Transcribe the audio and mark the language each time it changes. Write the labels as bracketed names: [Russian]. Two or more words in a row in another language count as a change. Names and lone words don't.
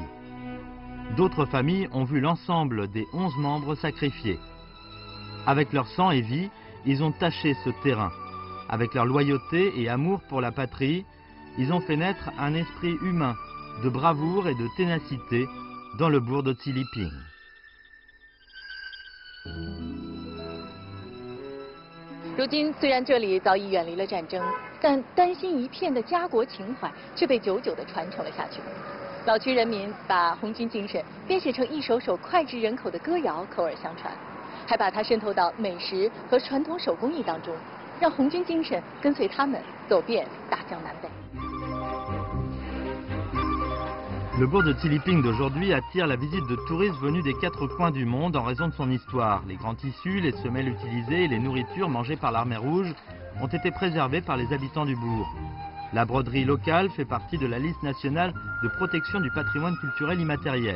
[French] D'autres familles ont vu l'ensemble des 11 membres sacrifiés. Avec leur sang et vie, ils ont taché ce terrain. Avec leur loyauté et amour pour la patrie, ils ont fait naître un esprit humain, de bravoure et de ténacité dans le bourg de Tiliping. [Chinese] 如今，虽然这里早已远离了战争，但担心一片的家国情怀却被久久地传承了下去。老区人民把红军精神编写成一首首脍炙人口的歌谣，口耳相传，还把它渗透到美食和传统手工艺当中，让红军精神跟随他们走遍大江南北。 [French] Le bourg de Tiliping d'aujourd'hui attire la visite de touristes venus des 4 coins du monde en raison de son histoire. Les grands tissus, les semelles utilisées et les nourritures mangées par l'armée rouge ont été préservées par les habitants du bourg. La broderie locale fait partie de la liste nationale de protection du patrimoine culturel immatériel.